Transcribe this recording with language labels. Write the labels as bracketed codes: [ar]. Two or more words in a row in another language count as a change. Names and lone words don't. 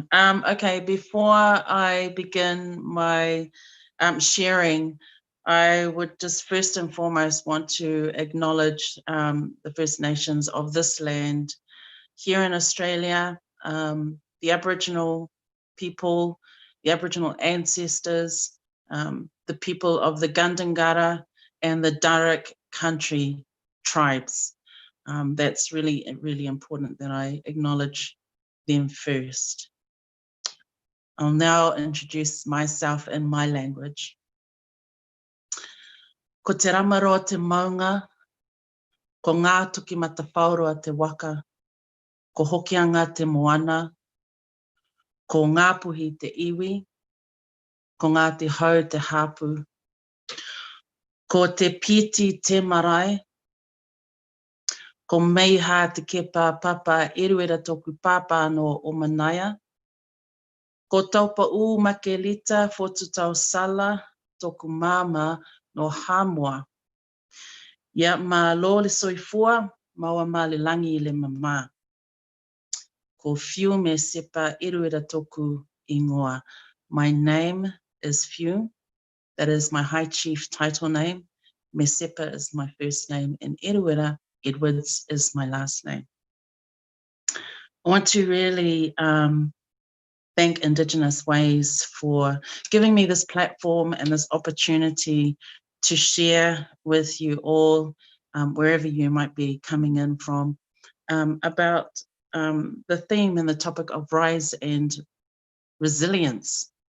[en] Okay, before I begin my sharing, I would just first and foremost want to acknowledge the First Nations of this land here in Australia, the Aboriginal people, the Aboriginal ancestors, the people of the Gundungurra and the Darug country tribes. That's really, really important that I acknowledge them first. I'll now introduce myself in my language. [mi] Ko te ramaro te maunga, ko ngā tuki matawhaurua te waka, ko hokianga te moana, ko ngā puhi te iwi, ko ngā te hau te hapu, ko te piti te marae, ko meiha te kepa papa eruera toku papa no o manaia, ko taupa u makelita fotutau sala toku mama no Hamua. [sm] Ia ma lo le soifua maua ma le langi i le mama. [mi] Ko Fiu Mesepa eruera toku ingoa. [en] My name is Fiu. That is my High Chief title name. Mesepa is my first name, and Eruera Edwards is my last name. I want to really thank Indigenous Ways for giving me this platform and this opportunity to share with you all, wherever you might be coming in from, about the theme and the topic of rise and resilience.